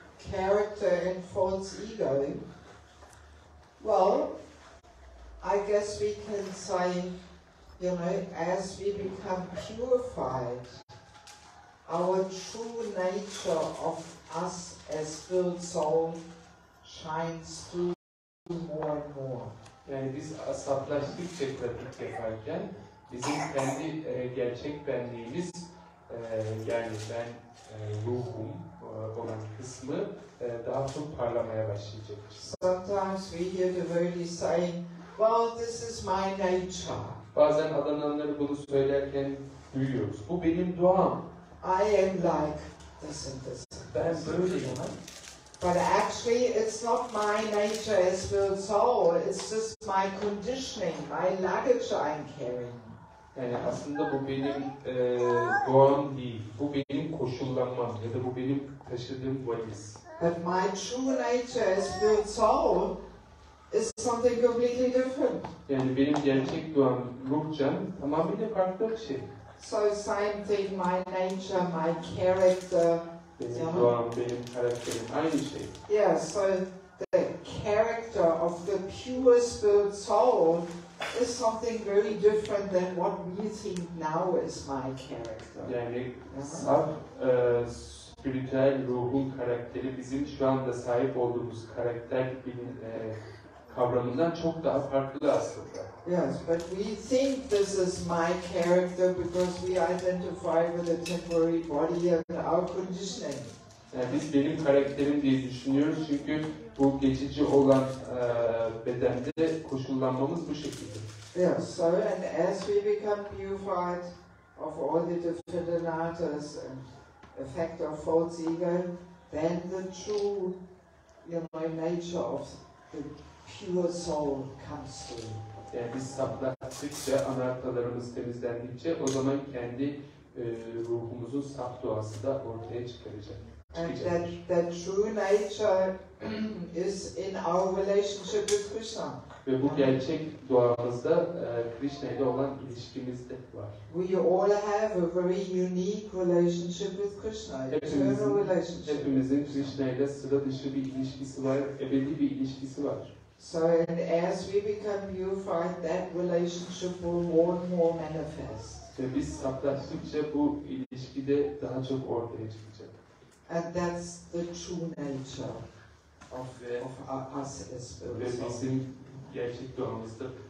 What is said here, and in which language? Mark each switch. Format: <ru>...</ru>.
<en>Character and false ego. Well, I I guess we can say, as we become purified, our true nature of us as spirit soul shines through more and more.</en> <tr>Yani biz saflaştıkça pratik yaparken bizim kendi gerçek benliğimiz, yani ben ruhum olan kısmı daha çok parlamaya başlayacaktır.</tr> <en>Sometimes we hear devotees saying, well, this is my nature.</en> <tr>Bazen adananları bunu söylerken duyuyoruz. Bu benim doğam.</tr> <en>I am like this and this.</en> <tr>Ben böyleyim.</tr> <en>But actually, it's not my nature as spirit soul. It's just my conditioning, my luggage I'm carrying.</en> <tr>Yani aslında bu benim doğam değil. Bu benim koşullanmam ya da bu benim taşıdığım valiz.</tr> <en>But my true nature as spirit soul is something completely different.</en> <tr>Yani benim gerçek doğam, ruhcan tamamıyla farklı bir şey.</tr> <en>So same thing, my nature, my character.</en> <tr>Benim doğam, benim karakterim aynı şey.</tr> <en>Yeah, so the character of the pure spirit soul is something very different than what we think now is my character.</en> <tr>Yani saf, spiritüel ruhun karakteri bizim şu anda sahip olduğumuz karakter kavramından çok daha farklı aslında.</tr> <en>Yes, but we think this is my character because we identify with a temporary body and our conditioning.</en> <tr>Yani biz benim karakterim diye düşünüyoruz çünkü bu geçici olan bedende koşullanmamız bu şekilde.</tr> <en>Yes, so and as we become purified of all the different anarthas and effect of false ego, then the true, nature of the pure soul comes through.</en> <tr>Yani biz saplaştıkça, anartalarımız temizlendikçe o zaman kendi ruhumuzun saf doğası da ortaya çıkacak.</tr> <en>And that true nature is in our relationship with Krishna.</en> <tr>Ve bu gerçek doğamızda Krishna ile olan ilişkimizde var.</tr> <en>We all have a very unique relationship with Krishna, eternal relationship.</en> <tr>Hepimizin Krishna ile sıra dışı bir ilişkisi var, ebedi bir ilişkisi var.</tr> <en>So, and as we become purified, that relationship will more and more manifest.</en> <tr>Ve biz saplaştıkça bu ilişkide daha çok ortaya çıkacak.</tr> <en>And that's the true nature of us as spirit.</en> <tr>Ve bizim gerçek doğamızda.</tr>